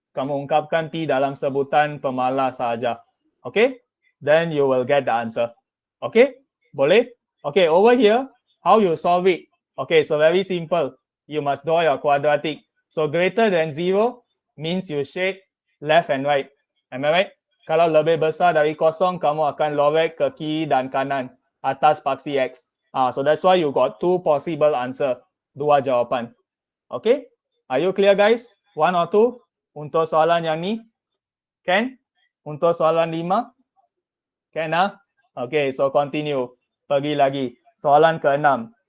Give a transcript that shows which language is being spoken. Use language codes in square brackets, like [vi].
[ms] Kamu ungkapkan T dalam sebutan pemalas sahaja. Okay? [en] Then you will get the answer. Okay? Boleh? Okay, over here, how you solve it? Okay, so very simple. You must draw your quadratic. So greater than 0 means you shade left and right. Am I right? [ms] Kalau lebih besar dari kosong, kamu akan lorek ke kiri dan kanan atas paksi X. [en] So that's why you got two possible answer. [ms] Dua jawapan. [en] Okay? Are you clear guys? One or two? [ms] Untuk soalan yang ni? Can? Untuk soalan 5? Can Okay, [en] so continue. [ms] Pergi lagi. Soalan ke-6.